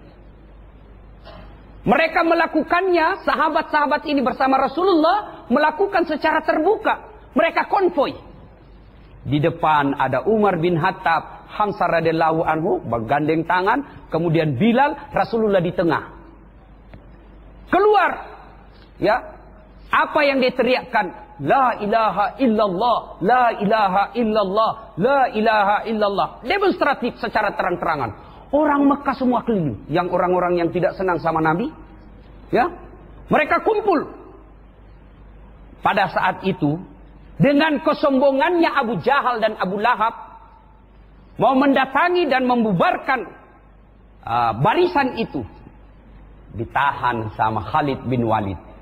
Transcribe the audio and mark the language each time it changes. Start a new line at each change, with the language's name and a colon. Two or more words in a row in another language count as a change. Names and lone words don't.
Indonesian: Mereka melakukannya, sahabat-sahabat ini bersama Rasulullah melakukan secara terbuka. Mereka konvoi. Di depan ada Umar bin Khattab, Hamzah
Arabic: رضي الله عنه
Indonesian: bergandeng tangan, kemudian Bilal, Rasulullah di tengah. Keluar, ya, apa yang dia teriakkan?
Arabic: لا إله إلا الله، لا إله إلا الله، لا إله إلا الله.
Indonesian: Demonstratif secara terang-terangan. Orang Mekah semua keliling, yang orang-orang yang tidak senang sama Nabi, ya, mereka kumpul. Pada saat itu, dengan kesombongannya Abu Jahal dan Abu Lahab mau mendatangi dan membubarkan barisan itu, ditahan sama Khalid bin Walid.